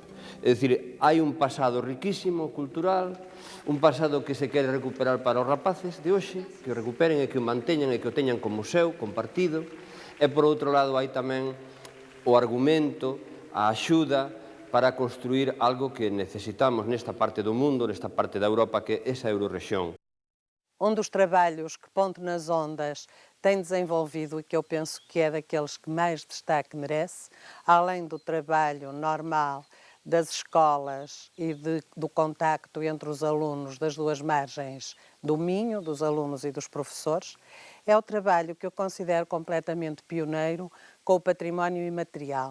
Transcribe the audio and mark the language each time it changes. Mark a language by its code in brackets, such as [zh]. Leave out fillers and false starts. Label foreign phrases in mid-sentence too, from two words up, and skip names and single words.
[gl] É dicir, hai un pasado riquísimo cultural, un pasado que se quere recuperar para os rapaces de hoxe, que o recuperen e que o manteñan e que o teñan como seu, compartido, e por outro lado hai tamén o argumento, a axuda para construir algo que necesitamos nesta parte do mundo, nesta parte da Europa, que é esa eurorrexión. [pt] Um dos trabalhos que Ponte nas Ondas tem desenvolvido e que eu penso que é daqueles que mais destaque merece, além do trabalho normal das escolas e do contacto entre os alunos das duas margens do Minho, dos alunos e dos professores, é o trabalho que eu considero completamente pioneiro com o património imaterial.